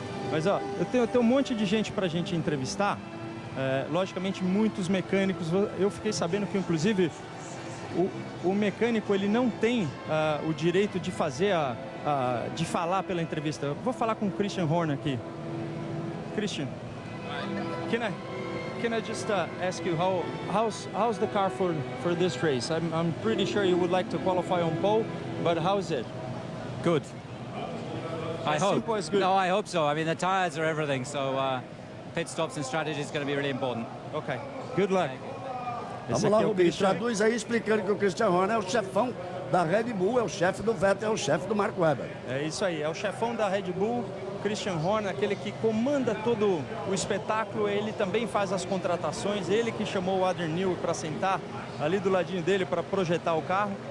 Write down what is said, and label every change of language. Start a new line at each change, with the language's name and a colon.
Portuguese: Mas, ó, eu tenho um monte de gente pra gente entrevistar. Logicamente, muitos mecânicos. Eu fiquei sabendo que, inclusive, o mecânico, ele não tem o direito de fazer, de falar pela entrevista. Eu vou falar com o Christian Horner aqui.
English: Christian, can I just ask you how's the car for this race? I'm pretty sure you would like to qualify on pole, but how's it? Good. I hope. Simple as good. No, I hope so. I mean, the tyres are everything, so pit stops and strategy is going to be really important. Okay. Good luck.
Portuguese: Vamos lá, Rubinho, traduz aí explicando que o Christian Horner é o chefão da Red Bull, é o chefe do Vettel, é o chefe do Mark Webber. É isso aí, é o chefão da Red Bull, Christian Horner, aquele que comanda todo o espetáculo. Ele também faz as contratações, ele que chamou o Adrian Newey para sentar ali do ladinho dele para projetar o carro.